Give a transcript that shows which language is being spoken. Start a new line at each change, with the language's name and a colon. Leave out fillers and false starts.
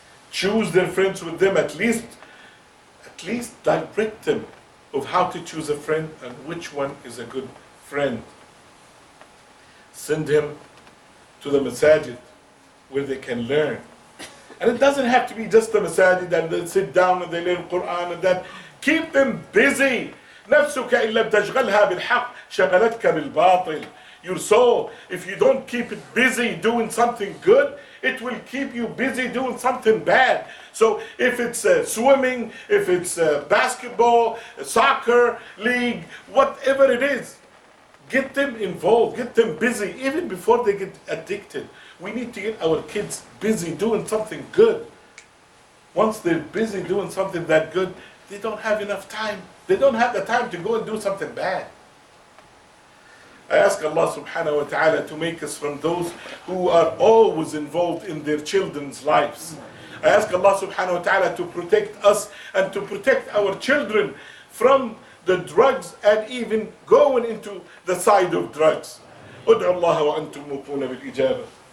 English: Choose their friends with them, at least direct them of how to choose a friend and which one is a good friend. Send him to the masajid where they can learn. And it doesn't have to be just the masajid and they sit down and they learn Quran and that. Keep them busy.
Arabic: نفسك إن لم تشغلها بالحق شغلتك بالباطل.
English: Your soul, if you don't keep it busy doing something good, it will keep you busy doing something bad. So if it's swimming, if it's basketball, soccer, league, whatever it is, get them involved, get them busy, even before they get addicted. We need to get our kids busy doing something good. Once they're busy doing something that good, they don't have enough time. They don't have the time to go and do something bad. I ask Allah subhanahu wa ta'ala to make us from those who are always involved in their children's lives. I ask Allah subhanahu wa ta'ala to protect us and to protect our children from the drugs and even going into the side of drugs.
Arabic: ادعوا الله وأنتم موقون بالإجابة.